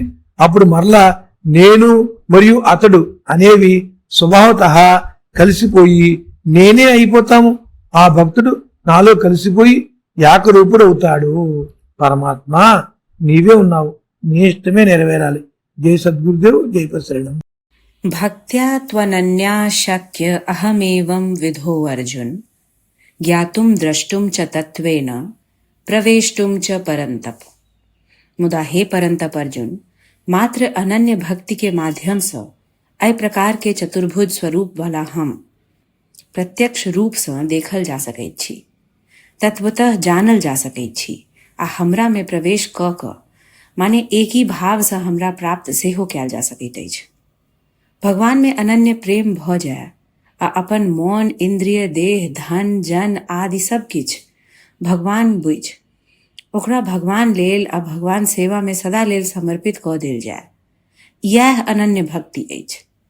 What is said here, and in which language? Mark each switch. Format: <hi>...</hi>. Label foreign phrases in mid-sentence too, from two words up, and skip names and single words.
<te>అప్పుడు మరలా నేను మరియు అతడు అనేవి స్వభావతః కలిసిపోయి నేనే అయిపోతాము. ఆ భక్తుడు నాలో కలిసిపోయి ఏకరూపుడు అవుతాడు. పరమాత్మ నీవే ఉన్నావు, నీ ఇష్టమే నెరవేరాలి. జై సద్గురుదేవ్, జై ప్రసరణం.</te> <sa>भक्त्या त्वनन्या शक्य अहमेवं विधो अर्जुन ज्ञातुं द्रष्टुं च तत्त्वेन प्रवेष्टुं च परन्तप। मुदा हे परन्तप अर्जुन,</sa> <mai>मात्र अनन्य भक्ति के माध्यम से अय प्रकार के चतुर्भुज स्वरूप वाला हम प्रत्यक्ष रूप से देखल जा सकैत छी, तत्वतः जानल जा सकैत छी। आ हमरा में प्रवेश क माने एक ही भाव से हमरा प्राप्त सेहो कयल जा सकैत अछि। भगवान में अनन्य प्रेम भ जाय आ अपन मौन, इंद्रिय, देह, धन, जन आदि सब किछ भगवान बुझ ओकरा भगवान लेल आ भगवान सेवा में सदा लेल समर्पित क देल जाय, यह अनन्य भक्ति अछि।</mai>